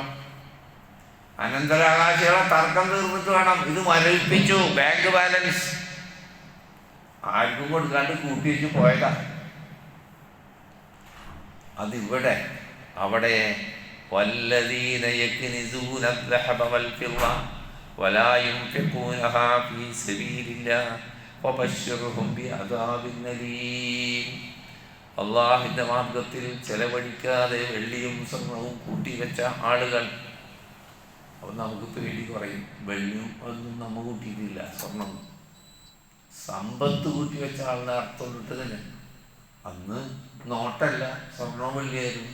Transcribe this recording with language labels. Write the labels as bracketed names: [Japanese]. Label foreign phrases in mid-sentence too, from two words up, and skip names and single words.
[Malayalam] അനന്തരാവകാശികളെ തർക്കം തീർന്നിട്ട് വേണം. ഇത് മരവിപ്പിച്ചു. ബാങ്ക് ബാലൻസ് ആർക്കും കൊടുക്കാണ്ട് കൂട്ടി വെച്ച് പോയതാ. അതിവിടെ. അവിടെ [Arabic] والذين يكنزون الذهب والفضة ولا ينفقونها في سبيل الله فبشرهم بعذاب أليم. [Malayalam] അള്ളാഹിന്റെ മാർഗത്തിൽ ചെലവഴിക്കാതെ വെള്ളിയും സ്വർണവും കൂട്ടിവെച്ച ആളുകൾ. അപ്പം നമുക്ക് പേടി കുറയും. വെള്ളിയും ഒന്നും നമ്മൾ കൂട്ടിയിട്ടില്ല, സ്വർണം സമ്പത്ത് കൂട്ടിവെച്ച ആളുടെ അർത്ഥം ഇട്ട് തന്നെ. അന്ന് നോട്ടല്ല, സ്വർണവും വെള്ളിയായിരുന്നു.